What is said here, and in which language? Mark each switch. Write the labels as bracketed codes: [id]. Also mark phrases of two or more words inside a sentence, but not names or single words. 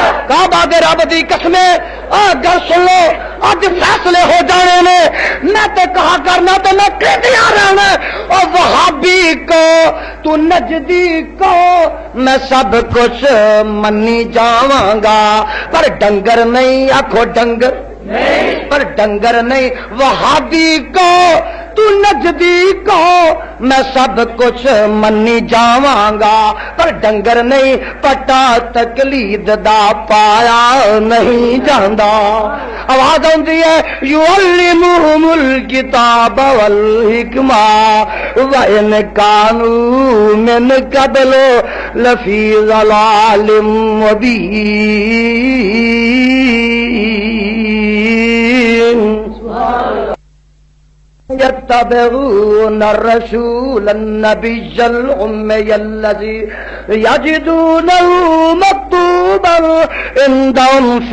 [pa] کعبہ دے رب دی قسم گل سن لو اج فیصلے ہو جانے نے میں تے کہا کرنا تو میں کہدیا رہنا او وہابی کو تو نجدی کو میں سب کچھ منی جاواں گا پر ڈنگر نہیں آکھو ڈنگر پر ڈنگر نہیں وہابی کو تو نجدی کو میں سب کچھ منی جاواں گا پر ڈنگر نہیں پٹا تقلید دا پایا نہیں جاندا آواز آندی ہے [ar] یعلمہم الکتاب والحکمہ وَإِنْ كَانُوا مِنْ قَبْلُ لَفِي ضَلَالٍ مُبِينٍ يتبعون الرسول النبي الأمي الذي يجدونه مكتوبا عندهم في